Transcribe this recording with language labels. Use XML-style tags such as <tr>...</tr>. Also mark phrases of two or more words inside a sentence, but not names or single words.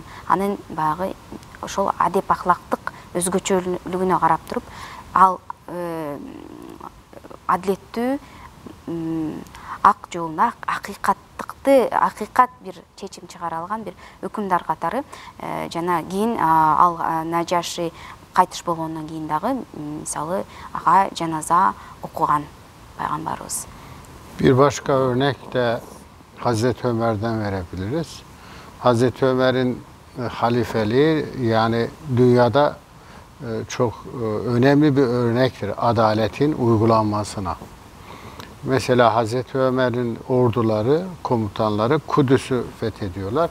<ky>Анын баягы ошол адеп ахлактык өзгөчөлүгүнө карап туруп, ал адилеттүү, ак жолуна акыйкат бир чечим чыгара алган бир өкүмдар катары жана кийин ал Нажаши кайтыш болгондон кийин дагы мисалы ага жаназа окуган пайгамбарыбыз.</ky> <tr>Bir başka örnek de Hazreti Ömer'den verebiliriz. Hazreti Ömer'in halifeliği yani dünyada çok önemli bir örnektir adaletin uygulanmasına. Mesela Hazreti Ömer'in orduları, komutanları Kudüs'ü fethediyorlar.</tr>